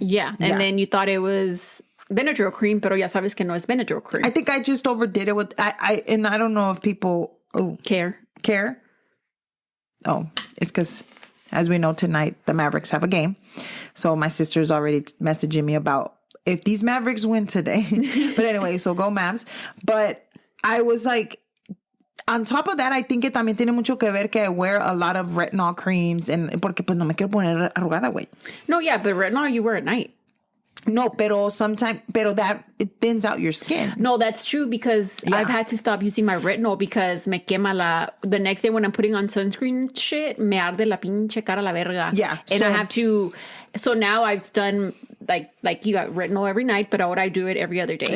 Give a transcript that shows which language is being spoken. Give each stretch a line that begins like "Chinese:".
English: Yeah. And then you thought it was Benadryl cream,
Spanish: pero ya sabes que no es
English: Benadryl cream. I think I just overdid it with and I don't know if people care. Oh, it's because as we know tonight the Mavericks have a game, so my sister's already messaging me about if these Mavericks win today. But anyway, so go Mavs. But I was like, on top of that, I think it
Spanish: también tiene mucho que ver que
English: I wear a lot of retinol creams and
Spanish: porque pues no me quiero poner arrugada, güey.
English: No, yeah, but retinol you wear at night. No,
Spanish: pero
English: that it thins out your skin. No, that's true because I've had to stop using my retinol because
Spanish: me quema
English: the next day when I'm putting on sunscreen shit,
Spanish: me arde la pinche cara la verga.
English: Yeah. And I have to, so now I've done like you got retinol every night, but I do it every other day.